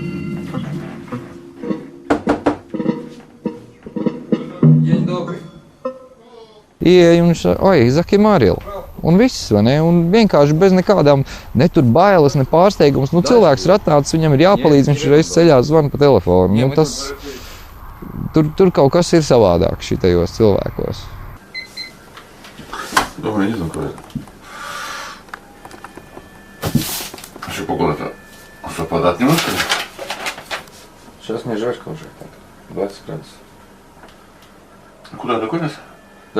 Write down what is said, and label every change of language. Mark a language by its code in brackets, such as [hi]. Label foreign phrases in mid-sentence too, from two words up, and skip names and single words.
[lv] Ieej un oi, Zaki Maril. Un viss, vai ne? Un vienkārši bez nekādām, ne tur bailes, ne pārsteigums. Nu, cilvēks ir atnācis, viņam ir jāpalīdz, viņš reiz ceļā zvana pa telefonu. Nu, tas, tur kaut kas ir savādāk šitajos cilvēkos. [ru] Давай, не знаю, куда. Что погода-то совпадает немножко? Сейчас не жарко уже, 20 градусов. Куда, до конец? Да.